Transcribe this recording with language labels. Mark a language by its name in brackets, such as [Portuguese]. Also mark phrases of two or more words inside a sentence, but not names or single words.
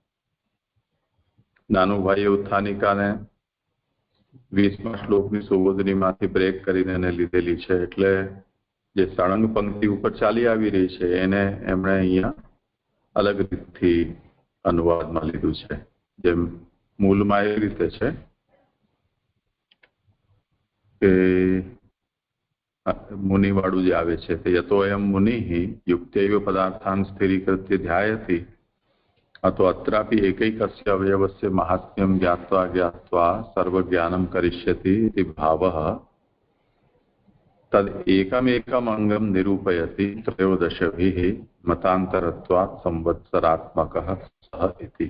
[Gujarati] નાનુભાઈએ ઉત્થાનિકાને 20મા શ્લોકની સુબોધનીમાંથી બ્રેક કરીને એને લીધેલી છે, એટલે જે સળંગ પંક્તિ ઉપર ચાલી આવી રહી છે એને એમણે અહીંયા અલગ રીતથી અનુવાદમાં લીધું છે। જેમ મૂળમાં એ રીતે છે કે મુનિવાળું જે આવે છે તે [Sanskrit] યતો અયમ મુનિ યુક્તૈવ પદાર્થાન સ્થિરીકૃત્ય ધ્યાયતિ अतो अत्रापि एकैकस्य अवयवस्य महात्म्यं ज्ञात्वा ज्ञात्वा सर्वज्ञानं करिष्यति इति भावः तद् एकमेकम् अंगं निरूपयति त्रयोदशभिः मतान्तरत्वात् संवत्सरात्मकः सः इति।